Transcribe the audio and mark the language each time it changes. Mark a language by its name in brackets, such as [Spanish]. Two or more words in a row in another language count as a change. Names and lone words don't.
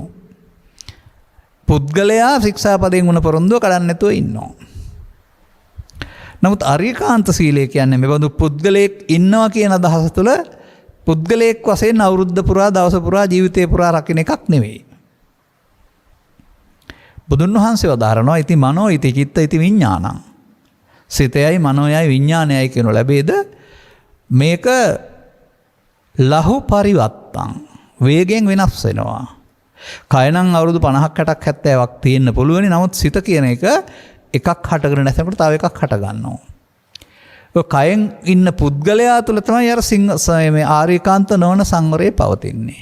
[Sinhala] පුද්ගලයා ශික්ෂාපදයෙන් වුණ පොරොන්දුව කඩන්න නැතුව ඉන්නවා. නමුත් අරියකාන්ත සීලය කියන්නේ මෙබඳු පුද්ගලයෙක් ඉන්නවා කියන අදහස තුළ පුද්ගලයෙක් වශයෙන් අවුරුද්ද පුරා දවස පුරා ජීවිතේ පුරා රකින්න එකක් නෙවෙයි. බුදුන් වහන්සේ වදාරනවා [Pali] ඉති මනෝ ඉති චිත්ත ඉති විඥානං. [Sinhala] සිතයයි මනෝයයි විඥානයයි කියනු ලැබේද මේක [Pali] ලහු පරිවත්තං [Sinhala] වේගෙන් වෙනස් වෙනවා. කයනම් අවුරුදු 50ක් 60ක් 70ක් තියෙන්න පුළුවනි. නමුත් සිත කියන එක එකක් හටගෙන නැසනකොට තව එකක් හට ගන්නවා. ඔය කයෙන් ඉන්න පුද්ගලයා තුළ තමයි අර මේ ආර්යකාන්ත නොවන සංවරය පවතින්නේ.